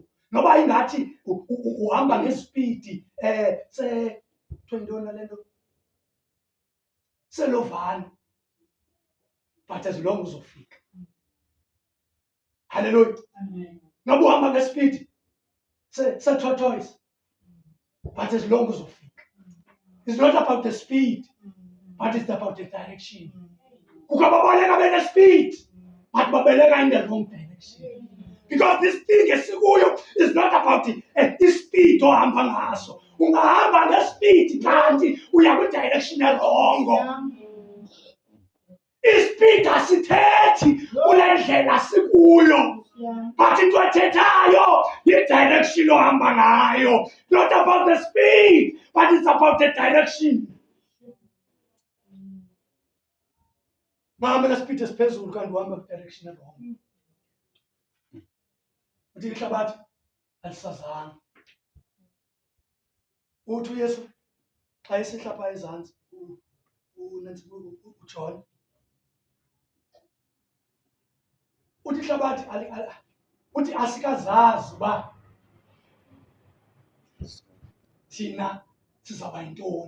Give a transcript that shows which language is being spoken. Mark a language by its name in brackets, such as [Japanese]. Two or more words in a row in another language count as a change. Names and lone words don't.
[Xhosa] Noba ingathi uhamba ngesipidi kuthiwa yintoni le nto, selovana, [English] but as long [Xhosa] uzofika. Hallelujah. Noba uhamba ngesipidi se-tortoise, [English] but as long [Xhosa] uzofika. [English] It's not about the speed, but it's about the direction. [Xhosa] Kukho ababaleka bene-speed, but babeleka [English] in the wrong direction. Because this thing esikuyo is not about ispeed [Xhosa] ohamba ngaso. Ungahamba ngespeed kanti uya kwidirection erongo. Ispeed asithethi kule ndlela sikuyo, but into ethethayo yidirection ohamba ngayo. [English] Not about the speed, but it's about the direction. [Xhosa] Mahambe ngespeed esiphezulu kanti uhamba kwidirection erongo. Uthi ihlabathi alisazanga. Uthi uYesu xa esihla phaa ezantsi uJohn, uthi ihlabathi uthi asikazazi uba thina sizawuba yintoni.